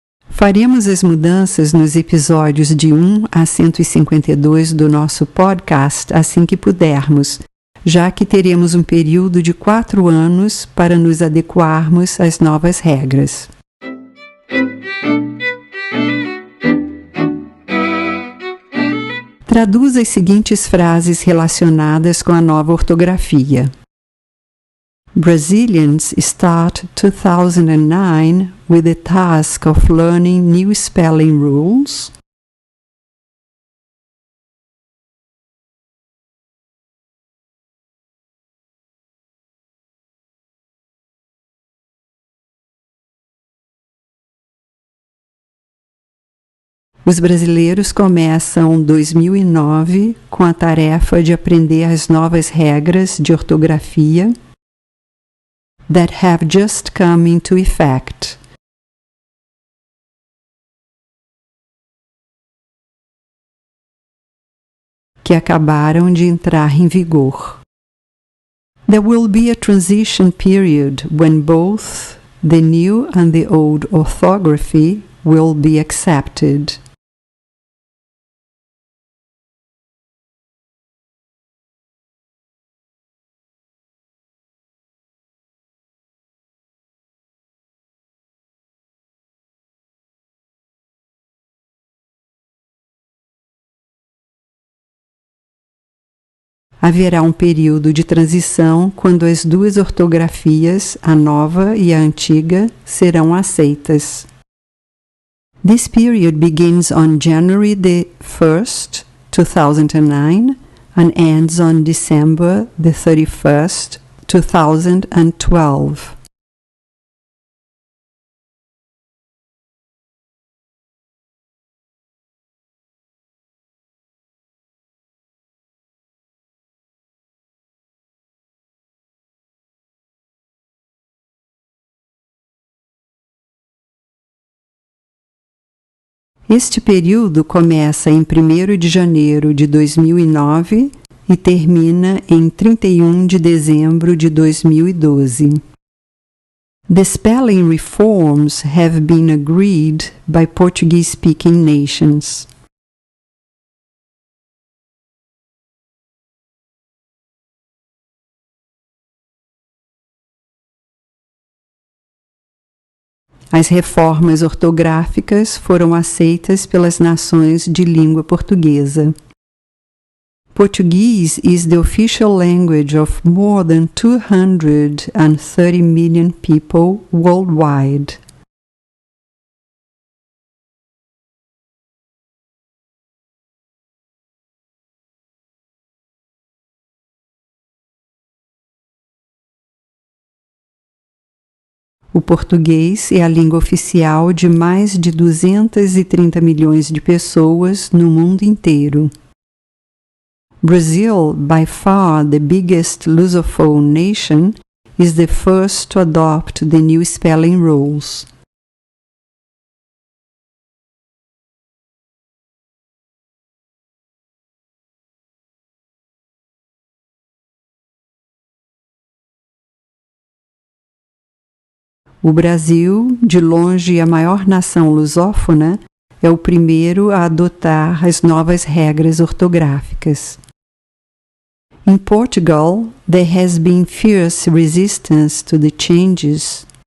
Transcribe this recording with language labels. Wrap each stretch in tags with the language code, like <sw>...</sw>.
<pt>Faremos as mudanças nos episódios de 1 a 152 do nosso podcast assim que pudermos, já que teremos um período de 4 anos para nos adequarmos às novas regras. Traduza as seguintes frases relacionadas com a nova ortografia.</pt> <en>Brazilians start 2009 with the task of learning new spelling rules.</en> <pt>Os brasileiros começam 2009 com a tarefa de aprender as novas regras de ortografia</pt> <en>that have just come into effect.</en> <pt>Que acabaram de entrar em vigor.</pt> <en>There will be a transition period when both the new and the old orthography will be accepted.</en> <pt>Haverá um período de transição quando as duas ortografias, a nova e a antiga, serão aceitas.</pt> <en>This period begins on January the 1st, 2009 and ends on December the 31st, 2012.</en> <pt>Este período começa em 1º de janeiro de 2009 e termina em 31 de dezembro de 2012.</pt> <en>The spelling reforms have been agreed by Portuguese-speaking nations.</en> <pt>As reformas ortográficas foram aceitas pelas nações de língua portuguesa.</pt> <en>Portuguese is the official language of more than 230 million people worldwide.</en> <pt>O português é a língua oficial de mais de 230 milhões de pessoas no mundo inteiro.</pt> <en>Brazil, by far the biggest Lusophone nation, is the first to adopt the new spelling rules.</en> <pt>O Brasil, de longe a maior nação lusófona, é o primeiro a adotar as novas regras ortográficas.</pt> <en>In Portugal, there has been fierce resistance to the changes.</en>